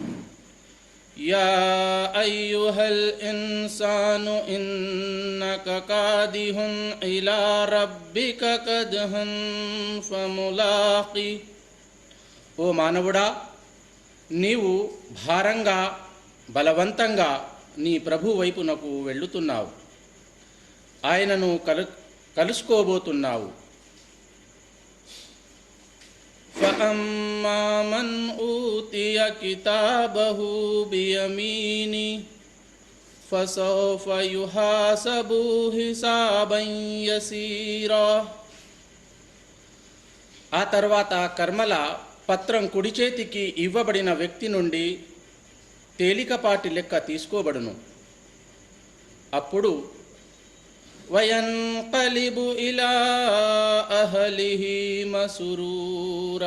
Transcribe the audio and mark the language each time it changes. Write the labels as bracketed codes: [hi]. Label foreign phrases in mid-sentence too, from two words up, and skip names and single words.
[ar] يا أيها الإنسان إنك كادح إلى ربك كدحا فملاقيه. [te] ఓ మానవుడా, నీవు భారంగా బలవంతంగా నీ ప్రభు వైపునకు వెళ్ళుతున్నావు, ఆయనను కలుసుకోబోతున్నావు. [ar] فأما من أوتي كتابه بيمينه فسوف يحاسب حسابا يسيرا. [te] ఆ తర్వాత కర్మల పత్రం కుడి చేతికి ఇవ్వబడిన వ్యక్తి నుండి తేలికపాటి లెక్క తీసుకోబడును. [ar] అప్పుడు وينقلب إلى أهله مسرورا.